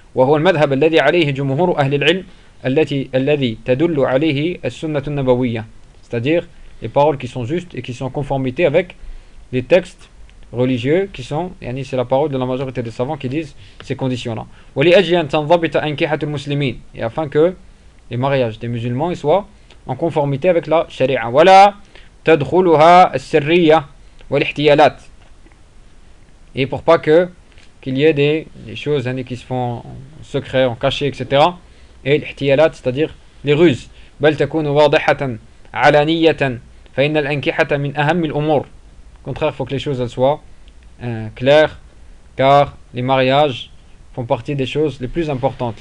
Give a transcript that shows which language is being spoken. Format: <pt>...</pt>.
<ar>وهو المذهب الذي عليه جمهور أهل العلم التي الذي تدل عليه السنة النبوية.</ar> <fr>C'est-à-dire les paroles qui sont justes et qui sont en conformité avec les textes religieux qui sont, yani c'est la parole de la majorité des savants qui disent ces conditions-là.</fr> <ar>ولأجل أن تنضبط أنكحة المسلمين.</ar> <fr>Et afin que les mariages des musulmans soient en conformité avec la sharia.</fr> <ar>ولا تدخلها السرية والاحتيالات.</ar> <fr>Et pour pas que qu'il y ait des choses qui se font en secret, en cachet, etc. Et l'ihtiyalat, c'est-à-dire les ruses.</fr> <ar>بَلْ تَكُونُ وَاضِحَةً عَلَانِيَّةً فَإِنَّ الْأَنْكِحَةَ مِنْ أَهَمِّ الْأُمُورِ.</ar> <fr>Au contraire, il faut que les choses elles soient claires, car les mariages font partie des choses les plus importantes.</fr>